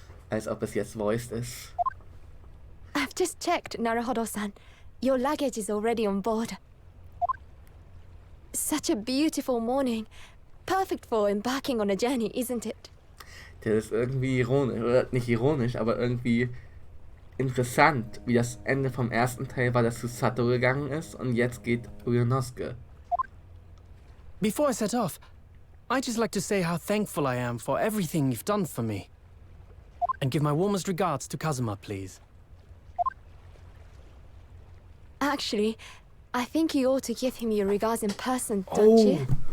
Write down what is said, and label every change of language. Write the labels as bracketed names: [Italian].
[German] Als ob es jetzt voiced ist. [English] I've just checked, Naruhodo-san. Your luggage is already on board. Such a beautiful morning. Perfect for embarking on a journey, isn't it? [German] Das ist irgendwie ironisch, oder nicht ironisch, aber irgendwie interessant, wie das Ende vom ersten Teil war, dass Susato gegangen ist und jetzt geht Ryunosuke. [English] Before I set off, I'd just like to say how thankful I am for everything you've done for me. And give my warmest regards to Kazuma, please. Actually, I think you ought to give him your regards in person, don't you?